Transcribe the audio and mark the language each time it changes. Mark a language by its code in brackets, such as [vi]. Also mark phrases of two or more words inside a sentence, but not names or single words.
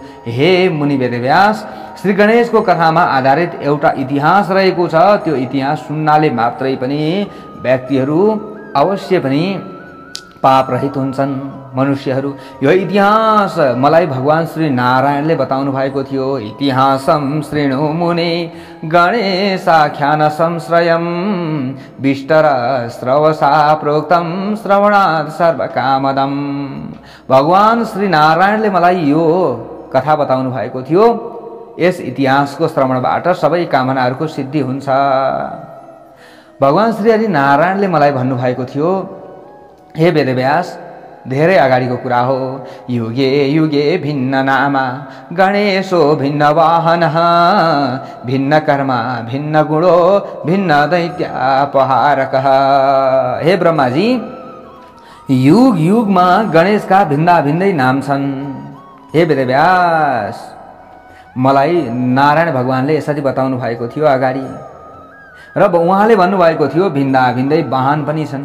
[ne] हे मुनि वेदव्यास, श्री गणेशको कथामा आधारित एउटा इतिहास रहेको छ। त्यो इतिहास सुन्नाले मात्रै पनि व्यक्तिहरू अवश्य पनि पाप रहित हुन्छन्। मनुष्यहरू, यो इतिहास मलाई भगवान श्री नारायणले बताउनु भएको थियो। [sa] इतिहासम शृणु मुने गणेशाख्यान संश्रयम विष्टर श्रवसा प्रोक्तम श्रवणात् सर्वकामदम। [ne] भगवान श्री नारायणले मलाई यो कथा बताउनु भएको थियो। यस इतिहासको श्रवणबाट सबै कामनाहरूको सिद्धि हुन्छ। भगवान श्री हरि नारायणले मलाई भन्नुभएको थियो, हे वेदव्यास, धेरै अगाडिको कुरा हो। [sa] युगे युगे भिन्न नामा गणेशो भिन्न वाहन भिन्न कर्म भिन्न गुणो भिन्न दैत्यापहारक। [ne] हे ब्रह्माजी, युग युगमा गणेशका भिन्दा भिन्दै नाम छन्। हे वेदव्यास, मलाई नारायण भगवानले यसरी बताउनु भएको थियो अगाडि। र उहाँले भन्नुभएको थियो भिन्दा भिन्दै वाहन पनि छन्।